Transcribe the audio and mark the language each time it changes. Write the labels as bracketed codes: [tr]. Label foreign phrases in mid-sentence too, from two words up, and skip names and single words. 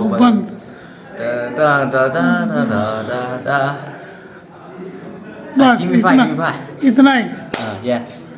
[hi] बंद। दा दा दा दा दा दा दा बस [en] Give me five, give me [hi] इतना, [en] five. [hi] इतना ही। [en] yes.